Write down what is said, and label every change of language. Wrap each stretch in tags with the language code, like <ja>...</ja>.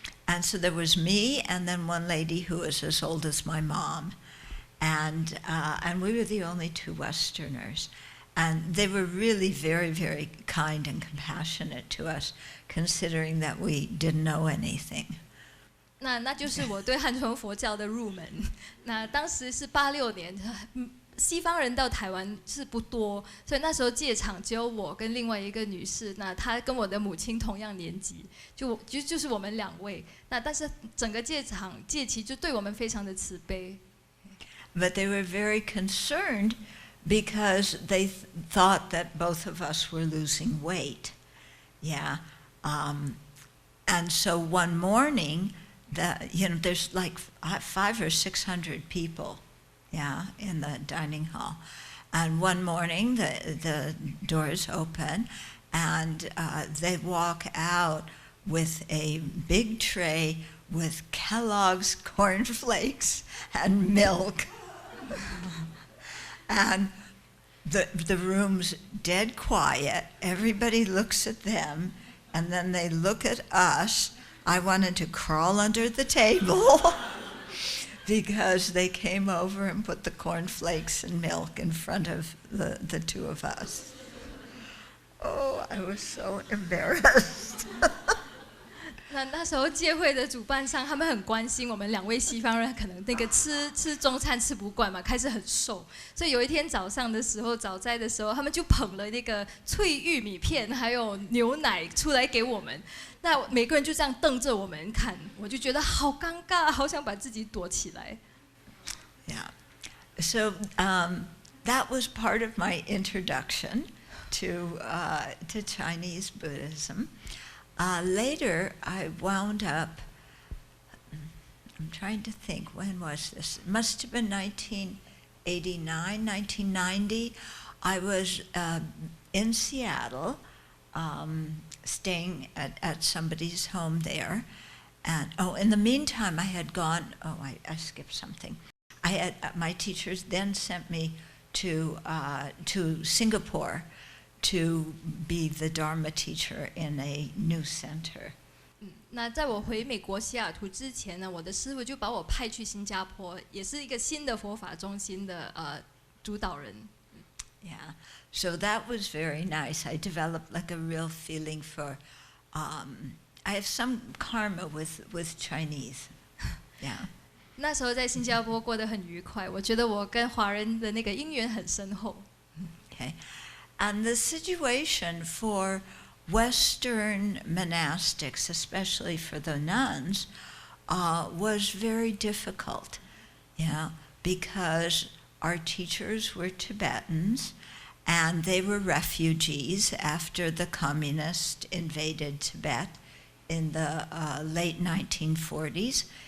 <en>And so there was me and then one lady who was as old as my mom. And we were the only 2 Westerners. And they were really very, very kind and compassionate to us, considering that we didn't know anything.</en> <zh>那就是我对汉传佛教的入门。那当时是86年，西方人到台湾是不多，所以那时候戒场只有我跟另外一个女士。那她跟我的母亲同样年纪，就是我们2位。那但是整个戒期就对我们非常的慈悲。</zh> <en>But they were very concerned because they thought that both of us were losing weight. Yeah. And so one morning, there's like 500 or 600 people, in the dining hall. And one morning, the doors open, and they walk out with a big tray with Kellogg's cornflakes and milk. And the room's dead quiet. Everybody looks at them, and then they look at us. I wanted to crawl under the table because they came over and put the cornflakes and milk in front of the 2 of us. Oh, I was so embarrassed.</en> <zh>那时候戒会的主办商他们很关心我们2位西方人，可能那个吃中餐吃不惯嘛，开始很瘦，所以有一天早上的时候，早斋的时候，他们就捧了那个脆玉米片还有牛奶出来给我们。那每个人就这样瞪着我们看，我就觉得好尴尬，好想把自己躲起来。</zh> <en>Yeah, so that was part of my introduction to Chinese Buddhism. Later, I wound up, I'm trying to think, when was this? It must have been 1989, 1990. I was in Seattle, staying at somebody's home there. And, in the meantime, I had gone, I skipped something. My teachers then sent me to Singapore to be the Dharma teacher in a new center.</en> <zh>那在我回美国西雅图之前呢，我的师父就把我派去新加坡，也是一个新的佛法中心的主导人。</zh> <en>Yeah, so that was very nice. I developed like a real feeling for. I have some karma with Chinese. Yeah.</en> <zh>那时候在新加坡过得很愉快，我觉得我跟华人的那个因缘很深厚。</zh> <en>Okay. And the situation for Western monastics, especially for the nuns, was very difficult, because our teachers were Tibetans, and they were refugees after the communists invaded Tibet in the late 1940s.</en>